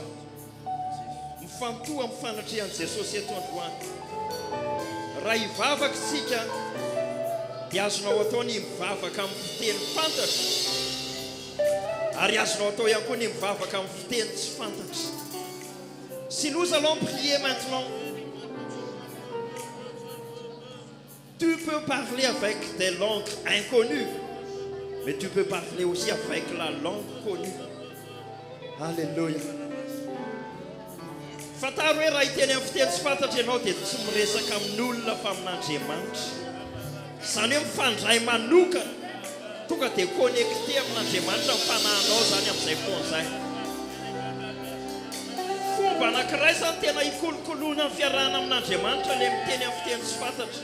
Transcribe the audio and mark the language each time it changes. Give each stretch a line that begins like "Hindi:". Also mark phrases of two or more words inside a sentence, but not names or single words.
Malagasy: Mifantoha amin'ny fanatrehan'i Jesosy eto androany. Raha hivavaka isika dia azonao atao ny mivavaka amin'ny fiteny fantatra. Ary azonao atao ihany koa ny mivavaka amin'ny fiteny tsy fantatra.
French: Si nous allons prier maintenant, tu peux parler avec des langues inconnues, mais tu peux parler aussi avec la langue connue. Alléluia.
Malagasy: Fantaro hoe raha iteny amin'ny fiteny tsy fantatra ianao dia tsy miresaka amin'olona fa amin'Andriamanitra. Izany hoe mifandray manokana tonga dia connecté amin'Andriamanitra mifanahinao zany amin'izay fotoana izay. Fomba anankiray zany tena hikolokoloana ny fiarahana amin'Andriamanitra ilay miteny amin'ny fiteny tsy fantatra.